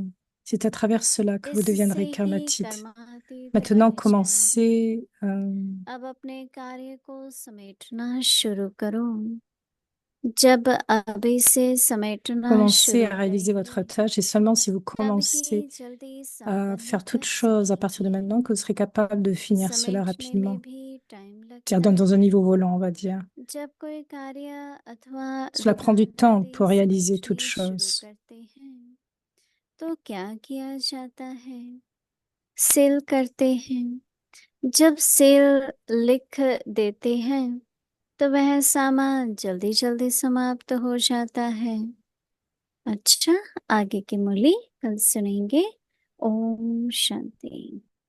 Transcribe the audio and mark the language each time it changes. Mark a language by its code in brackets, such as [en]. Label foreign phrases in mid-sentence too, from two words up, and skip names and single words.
[fr] C'est à travers cela que vous deviendrez karmatite. Maintenant, commencez Commencez à réaliser votre tâche et seulement si vous commencez à faire toute chose à partir de maintenant que vous serez capable de finir cela rapidement. C'est-à-dire dans un niveau volant, on va dire. Cela prend du temps pour réaliser toute chose. [hi] सेल करते हैं जब सेल लिख देते हैं तो वह सामान जल्दी जल्दी समाप्त हो जाता है अच्छा आगे की मुरली कल सुनेंगे ओम शांति